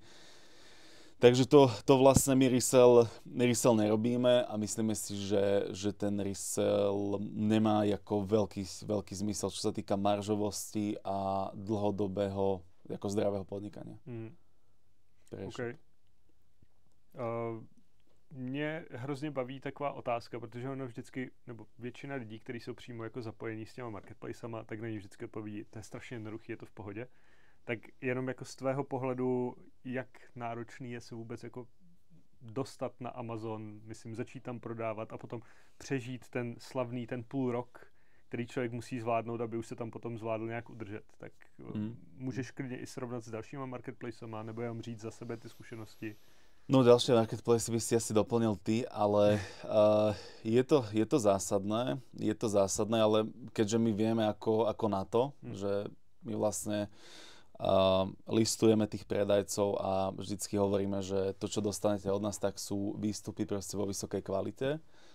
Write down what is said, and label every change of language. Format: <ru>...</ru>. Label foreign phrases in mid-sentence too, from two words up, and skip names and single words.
<sk>Takže to vlastne my resell nerobíme a myslíme si, že ten resell nemá ako veľký zmysel, čo sa týka maržovosti a dlhodobého, ako zdravého podnikania. Okay.</sk> <cs>Mě hrozně baví taková otázka, protože ono vždycky, nebo většina lidí, kteří jsou přímo jako zapojení s těma marketplacema, tak na ně vždycky odpoví, to je strašně jednoduchý, je to v pohodě. Tak jenom jako z tvého pohledu, jak náročný je se vůbec jako dostat na Amazon, myslím, začít tam prodávat a potom přežít ten slavný, ten půl rok, který člověk musí zvládnout, aby už se tam potom zvládl nějak udržet. Tak můžeš klidně i srovnat s dalšíma marketplacema, nebo jenom říct za sebe ty zkušenosti.</cs> <sk>No ďalšie marketplace by si asi doplnil ty, ale je to zásadné, ale keďže my vieme ako na to, že my vlastne listujeme tých predajcov a vždycky hovoríme, že to, čo dostanete od nás, tak sú výstupy proste vo vysokej kvalite.</sk>